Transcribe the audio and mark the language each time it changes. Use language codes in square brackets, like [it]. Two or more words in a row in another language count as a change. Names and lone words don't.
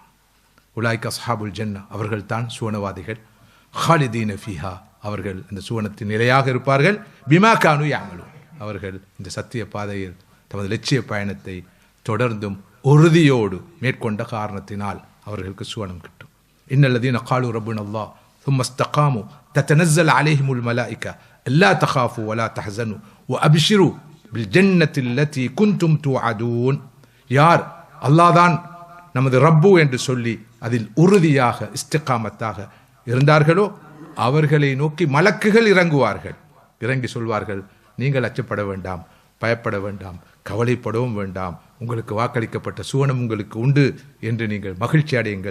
[ar] أولئك أصحاب الجنة, [ta] அவர்கள் தான் சுவனவாதிகள். [ar] خالدين فيها, [ta] அவர்கள் அந்த சுவனத்தின் நிலையாக இருப்பார்கள். [ar] بما كانوا يعملون, [ta] அவர்கள் இந்த சத்திய பாதையில் தமது லட்சிய பயணத்தை தொடர்ந்தும் உறுதியோடு மேற்கொண்ட காரணத்தினால் அவர்களுக்கு சுவனம் கிட்டும். [ar] إن الذين قالوا ربنا الله ثم استقاموا تتنزل عليهم الملائكة ألا تخافوا ولا تحزنوا وأبشروا بالجنة التي كنتم توعدون. [ta] யார் அல்லாஹ் தான் நமது ரப்பு என்று சொல்லி அதில் உறுதியாக இஸ்திகாமத்தாக இருந்தார்களோ அவர்களை நோக்கி மலக்குகள் இறங்குவார்கள். இறங்கி சொல்வார்கள், நீங்கள் அச்சப்பட வேண்டாம், பயப்பட வேண்டாம், கவலைப்படவும் வேண்டாம், உங்களுக்கு வாக்களிக்கப்பட்ட சுவனம் உங்களுக்கு உண்டு என்று நீங்கள் மகிழ்ச்சி அடையுங்கள்.